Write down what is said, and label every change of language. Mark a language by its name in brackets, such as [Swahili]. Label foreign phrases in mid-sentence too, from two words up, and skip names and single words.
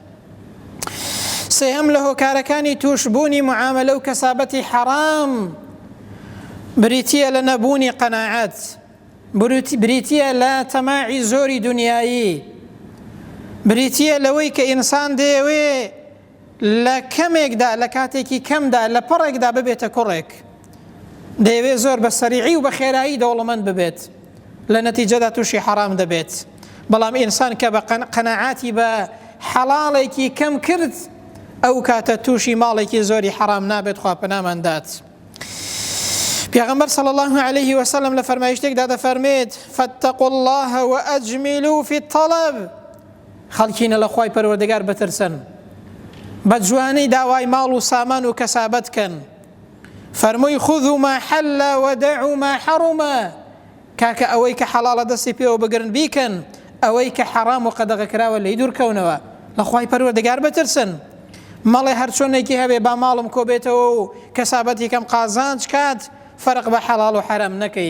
[Central Kurdish] سێهەم لە هۆکارەکانی توشبوونی معاملە و کەسابەتی حەرام بریتیە لە نەبوونی قەناعەت، بریتیە لە تەماعی زۆری دنیایی، بریتیە لەوەی کە ئینسان دەیەوێ لە کەمێکدا، لە کاتێکی کەمدا، لە پڕێکدا ببێتە کوڕێک، دەیەوێ زۆر بە سەریعی و بە خێرایی دەوڵەمەند ببێت، لە نەتیجەدا تووشی حەرام دەبێت. بەڵام ئینسان کە بە قەناعاتی بە حەڵاڵێکی کەم کرد، ئەو کاتە تووشی ماڵێکی زۆری حەرام نابێت، خوا پەناماندات. پێغەمبەر [Arabic] صلی الله عليه وسلم [Central Kurdish] لە فەرمایشتێکدا دەفەرمێت: [Arabic] فاتقوا الله وأجملوا في الطلب. [Central Kurdish] خەڵکینە لە خوای پەروەردگار بترسن، بە جوانەی داوای ماڵ و سامان و کەسابەت کەن. فەرمووی: [Arabic] خذوا ما حل ودعوا ما حرم. [Central Kurdish] کاکە ئەوەی کە حەڵاڵە دەستی پێوە بگرن بیکەن، ئەوەی کە حەرام و قەدەغەکراوە لێی دوورکەونەوە. لە خوای پەروەردگار بترسن. مەڵێ هەر چۆنێکی هەبێ با ماڵم کۆبێتەوە و کەسابەتی کەم قازانج کات، فەرق بە حەڵاڵ و حەرام نەکەی.